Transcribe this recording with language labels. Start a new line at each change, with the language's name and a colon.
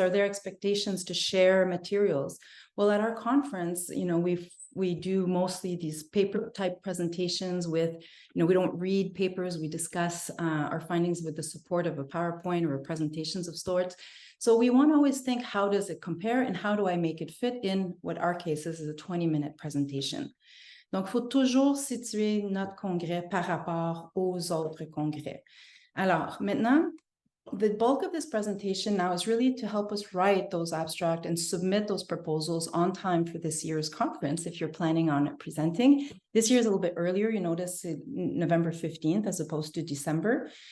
English: Are there expectations to share materials? Well, at our conference, we do mostly these paper type presentations with, we don't read papers, we discuss our findings with the support of a PowerPoint or presentations of sorts. So we want to always think, how does it compare and how do I make it fit in what our case is a 20-minute presentation.
French: Donc, il faut toujours situer notre congrès par rapport aux autres congrès. Alors, maintenant,
English: the bulk of this presentation now is really to help us write those abstract and submit those proposals on time for this year's conference, if you're planning on presenting. This year is a little bit earlier. You notice November 15th as opposed to December.